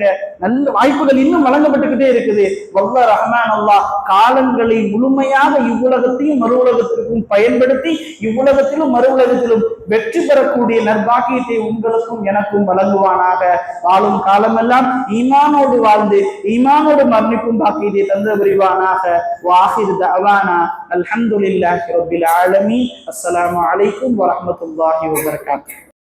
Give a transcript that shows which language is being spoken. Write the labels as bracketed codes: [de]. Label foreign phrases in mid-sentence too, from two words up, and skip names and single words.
[ta] நல்ல வாய்ப்புகள் இன்னும் வழங்கப்பட்டுக்கிட்டே இருக்குது. வல்ல ரஹ்மான் அல்லாஹ் காலங்களை முழுமையாக இவ்வுலகத்தையும் மறு உலகத்திற்கும் பயன்படுத்தி இவ்வுலகத்திலும் மறு உலகத்திலும் வெற்றி பெறக்கூடிய நற்பாக்கியத்தை உங்களுக்கும் எனக்கும் வழங்குவானாக. வாழும் காலமெல்லாம் ஈமானோடு வாழ்ந்து ஈமானோடு மரணிக்கும் பாக்கியத்தை தந்து புரிவானாக. [ar] وآخر دعوانا الحمد لله رب العالمين. السلام عليكم ورحمة الله وبركاته.